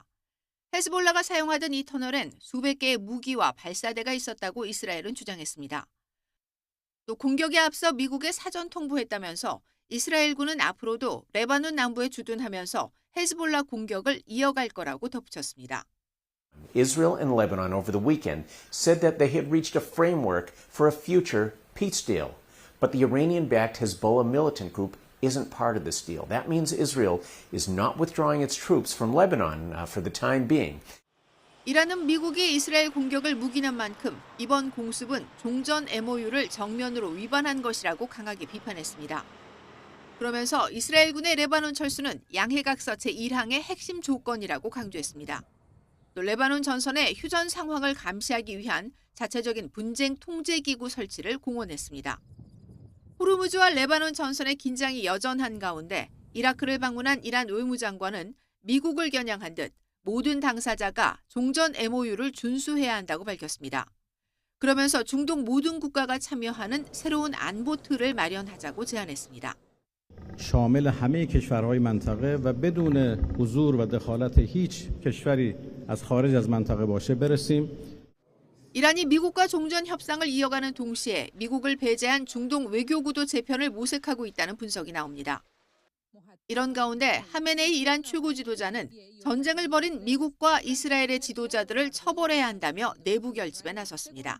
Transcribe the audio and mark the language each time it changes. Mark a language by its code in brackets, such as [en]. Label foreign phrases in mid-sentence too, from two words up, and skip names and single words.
[ko] 헤즈볼라가 사용하던 이 터널엔 수백 개의 무기와 발사대가 있었다고 이스라엘은 주장했습니다. 또 공격에 앞서 미국에 사전 통보했다면서 이스라엘군은 앞으로도 레바논 남부에 주둔하면서 헤즈볼라 공격을 이어갈 거라고 덧붙였습니다. [en] Israel and Lebanon over the weekend said that they had reached a framework for a future peace deal. But the Iranian-backed Hezbollah militant group isn't part of this deal. That means Israel is not withdrawing its troops from Lebanon for the time being. [ko] 이란은 미국이 이스라엘 공격을 묵인한 만큼 이번 공습은 종전 MOU를 정면으로 위반한 것이라고 강하게 비판했습니다. 그러면서 이스라엘군의 레바논 철수는 양해각서 제1항의 핵심 조건이라고 강조했습니다. 또 레바논 전선의 휴전 상황을 감시하기 위한 자체적인 분쟁 통제기구 설치를 공언했습니다. 호르무즈와 레바논 전선의 긴장이 여전한 가운데 이라크를 방문한 이란 외무장관은 미국을 겨냥한 듯 모든 당사자가 종전 MOU를 준수해야 한다고 밝혔습니다. 그러면서 중동 모든 국가가 참여하는 새로운 안보 틀을 마련하자고 제안했습니다. [fa] شامل همه کشورهای منطقه و بدون حضور و دخالت هیچ کشوری از خارج از منطقه باشه برسیم. [ko] 이란이 미국과 종전 협상을 이어가는 동시에 미국을 배제한 중동 외교구도 재편을 모색하고 있다는 분석이 나옵니다. 이런 가운데 하메네이 이란 최고 지도자는 전쟁을 벌인 미국과 이스라엘의 지도자들을 처벌해야 한다며 내부 결집에 나섰습니다.